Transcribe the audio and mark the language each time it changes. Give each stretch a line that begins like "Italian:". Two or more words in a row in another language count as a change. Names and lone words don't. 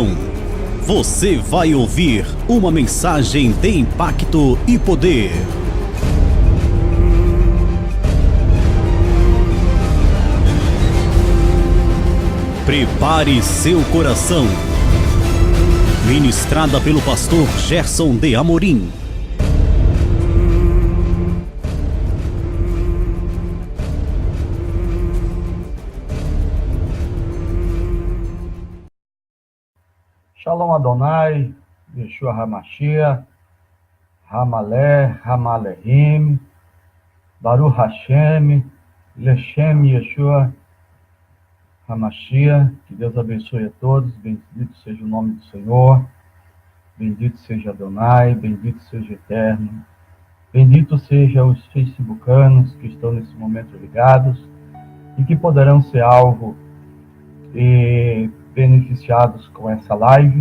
Portuguese: Você vai ouvir uma mensagem de impacto e poder. Prepare seu coração. Ministrada pelo pastor Gerson de Amorim.
Hebrew: שלום אדוני, ישוע המשיח, המלך, המלכים, ברוך השם, לשם ישוע המשיח.
Portuguese: Que Deus abençoe a todos, bendito seja o nome do Senhor, bendito seja Adonai, bendito seja Eterno, bendito seja os facebookanos que estão nesse momento ligados e que poderão ser alvo e beneficiados com essa live.